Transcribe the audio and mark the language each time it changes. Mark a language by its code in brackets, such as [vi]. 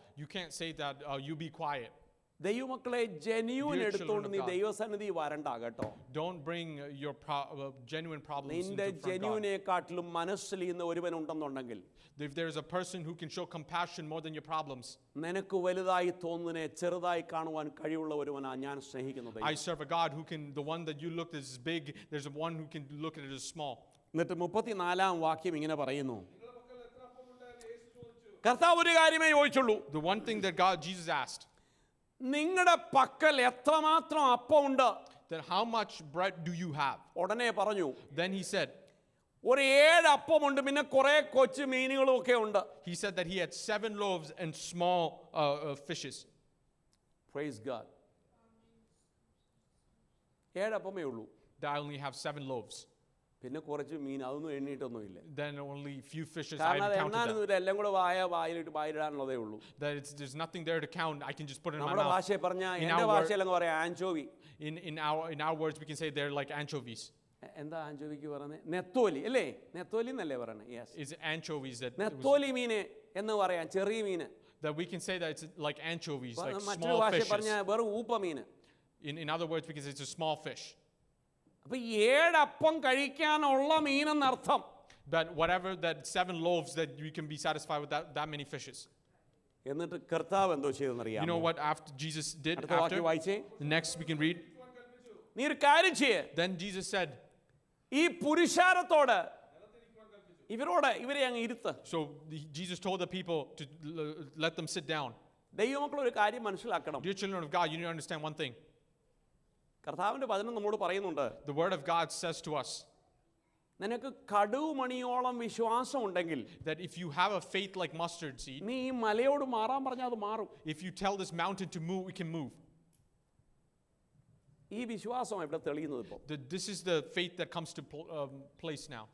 [en] You can't say that you be quiet. [ml] ദൈവമക്കളെ, genuine എടുത്തോണ്ട് നീ ദൈവസന്നിധി വരണ്ട കേട്ടോ. [en] Don't bring your genuine problems [ml] നിന്റെ [en] into front God. [ml] ജെന്യൂനെക്കാട്ടിലും മനസ്സിലിന്ന് ഒരുവനുണ്ടെന്നുണ്ടെങ്കിൽ, [en] If there is a person who can show compassion more than your problems, [ml] നിനക്ക് വലുതായി തോന്നുന്നതിനെ ചെറുതായി കാണുവാൻ കഴിവുള്ള ഒരുവനാ ഞാൻ സ്നേഹിക്കുന്നത്. [en] I serve a God who can, the one that you look at is big, there's one who can look at it as small. [ml] എന്നിട്ട് 34-ാം വാക്യം ഇങ്ങനെ പറയുന്നു, കർത്താവ് ഒരു കാര്യമേ ചോദിച്ചുള്ളൂ. [en] The one thing that Jesus asked, [ml] നിങ്ങളുടെ പക്കൽ എത്രമാത്രം അപ്പമുണ്ട്? [en] then how much bread do you have? [ml] ഉടനെ പറഞ്ഞു, [en] Then he said, [ml] ഒരു 7 അപ്പമുണ്ട്, പിന്നെ കുറെ കൊച്ചു മീനുകളും ഒക്കെ ഉണ്ട്. [en] he said that he had 7 loaves and small fishes. Praise God. [ml] 7 അപ്പമേ ഉള്ളൂ, [en] That I only have 7 loaves. [ml] പിന്നെ കുറച്ച് മീൻ, അതൊന്നും എണ്ണിയിട്ടൊന്നുമില്ല. [en] Then only few fishes. I [ml] കാരണം അത് [en] haven't counted them. [ml] എണ്ണാനൊന്നുമില്ല, എല്ലാം കൂടെ വായിലിടാനുള്ളതേ ഉള്ളൂ. [en] That there's nothing there to count. I can just put it in my [ml] നമ്മുടെ [en] mouth. [ml] ഭാഷയിൽ പറഞ്ഞാൽ, [en] In [ml] എന്റെ [en] our [ml] ഭാഷയിൽ അങ്ങ് പറയാം ആൻചോവി. [en] In our words, we can say they're like anchovies. [ml] എന്താ ആൻചോവിക്ക് പറയുന്നത്? നെത്തോലി അല്ലേ? നെത്തോലി എന്നല്ലേ പറയുന്നത്? യെസ്, [en] Is anchovies that [ml] നെത്തോലി മീന് എന്ന് പറയാം, ചെറിയ മീന്. [en] that we can say that it's like anchovies, like [ml] മറ്റൊരു [en] small [ml] ഭാഷയിൽ [en] fishes. [ml] പറഞ്ഞാൽ വെറും ഊപ്പ മീന്. [en] In other words, we can say it's a small fish. [ml] അപ്പൊ 7 അപ്പം കഴിക്കാനുള്ള മീനെന്നർത്ഥം. [en] But whatever that 7 loaves that you can be satisfied with that many fishes. [ml] എന്നിട്ട് കർത്താവ് എന്തോ [en] You know [ml] ചെയ്തെന്നറിയാമോ? [en] what after Jesus did [ml] അടുത്ത വാക്യം [en] after? [ml] വായിച്ചേ. [en] Next we can read. [ml] നീ ഒരു കാര്യം ചെയ്യ്, [en] Then Jesus said, [ml] ഈ പുരുഷാരത്തോട് ഇവരെ അങ്ങ് ഇരുത്ത്. [en] so Jesus told the people to let them sit down. [ml] ദൈവമക്കൾ ഒരു കാര്യം മനസ്സിലാക്കണം. [en] Dear children of God, you need to understand one thing. [ml] കർത്താവിന്റെ വചനം നമ്മോട് പറയുന്നുണ്ട്, [en] The word of God says to us [ml] നിനക്ക് കടുമണിയോളം വിശ്വാസം ഉണ്ടെങ്കിൽ, [en] that if you have a faith like mustard seed, [ml] നീ ഈ മലയോട് മാറാൻ പറഞ്ഞാൽ അത് മാറും. [en] if you tell this mountain to move, it can move. [ml] ഈ വിശ്വാസം ഇവിടെ തെളിയുന്നത് ഇപ്പോൾ. [en] This is the faith that comes to place now.